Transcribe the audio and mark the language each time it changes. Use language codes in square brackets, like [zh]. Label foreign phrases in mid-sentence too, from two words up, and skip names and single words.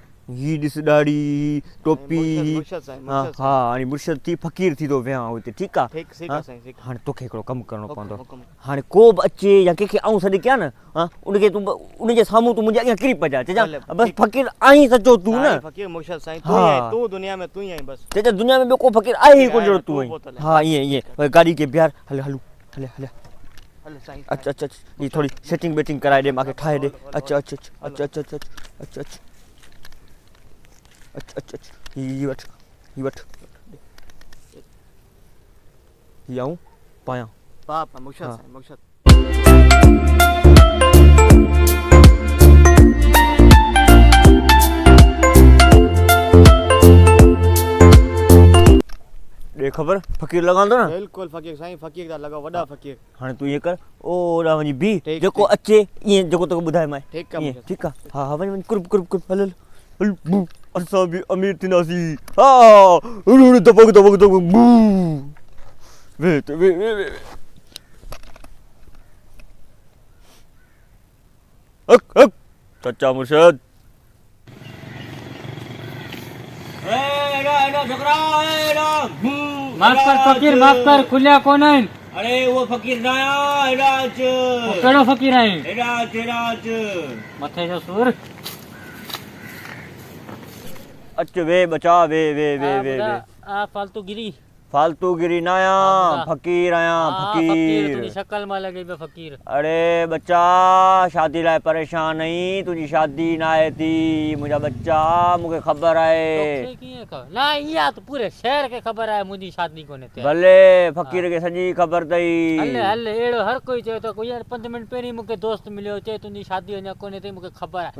[sd] ही ॾिस ॾाढ़ी टोपी मुर्शद साईं, हाँ मुर्शद हाँ हाणे मुर्शद थी फ़क़ीर थी थो वियां हुते ठीकु आहे ठीक ठीक आहे साईं ठीक हाणे तोखे हिकिड़ो कमु करिणो पवंदो हुकुम हाणे को बि अचे या कंहिंखे आऊं सॾु कयां न हा उनखे तूं उनजे साम्हूं तूं मुंहिंजे अॻियां किरी पइजा चइजां भले, बसि ठीकु। फ़क़ीर आहीं सचो तूं न फकीर मुर्शद साईं तू हाँ। ही आहीं, तू दुनिया में तू ही आहीं बस चइजां दुनिया में ॿियो को फ़क़ीर आहे ई कोन जहिड़ो तूं तूं आहीं बोतल आहे। हा ईअं ईअं वरी गाॾी खे बीहार हले हलूं हले हले हल साईं अच अच अच ही थोड़ी सेटिंग बेटिंग कराए ॾे मूंखे ठाहे ॾे अच अच अच अच अच अच अच अच अच अच अच ही वठ ही आऊं पायां पापा मुर्शद हाँ। साईं मुर्शद ॾे ख़बर फ़क़ीर लॻांदो न बिल्कुल फकीर साईं फकीर दा लॻो वॾा फकीर हाणे तूं ईअं कर ओॾां वञी बीह ठीकु, जेको अचे ईअं जेको तोखे ॿुधायोमांइ ठीकु आहे ईअं मुर्शद ठीकु आहे हा हा वञ वञ कुरुप कुरुप कुरुप हल हल हल बू असां बि अमीर थींदासीं हा उड़ दबक दबक दबक बू वे त वे वे वे हक हक सच्चा मुर्शद माफ कर फकीर माफ कर खुलिया कोन आहिनि [ur] ارے وہ فقیر نہ آیا [sd] हेॾा अच कहिड़ो फकीर आहीं हेॾा अच मथे जो सूर अच वे बचा वे वे वे वे वे आ फालतू गिरी [ur] فالتوگیری نہ آیا हाँ, فقیر آیا [sd] फकीर तुझी फ़क़ीर [ur] شکل میں لگے پے فقیر [sd] अरे बच्चा शादी लाइ [ur] پریشان نہیں [sd] तुझी शादी न आहे थी मुंहिंजा बच्चा मूंखे ख़बर आहे तोखे कीअं ख़बर ना इहा त पूरे शहर खे ख़बर आहे मुंहिंजी शादी कोन्हे थियल भले फ़क़ीर खे सॼी ख़बर अथई हले हले अहिड़ो हर कोई चए थो कोई यार 5 मिंट पहिरीं मूंखे दोस्त मिलियो चए तुंहिंजी शादी अञा कोन्हे अथई मूंखे ख़बर आहे